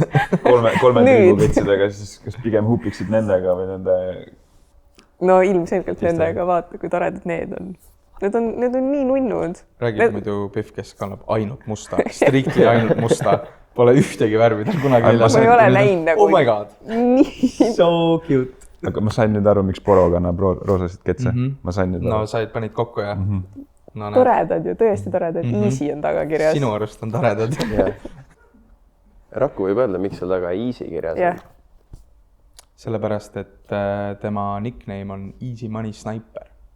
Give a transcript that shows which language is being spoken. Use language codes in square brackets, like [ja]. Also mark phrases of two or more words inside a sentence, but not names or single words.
[et] kolme triibuvitsidega, siis kas pigem huupiksid nendega või nende... No ilmselgelt nendega, vaata, kui toredad need on. Need on nii nunnud. Räägib muidu Pihv, kes kannab ainult musta. Strictly ainult musta. Pole ühtegi värvi tal kunagi väljas. Ma ei ole näinud nagu... [en] Oh my god. [et] Nii. [en] So cute. [et] Aga ma sain nüüd aru, miks Poro kannab roosasid ketse. Ma sain nüüd No aru. sa panid kokku ja... No, toredad ju, tõesti toredad. Easy on taga kirjas. Sinu arust on toredad. Raku võib öelda, miks seal taga Easy kirjas on. Sellepärast, et tema nickname on Easy Money Sniper.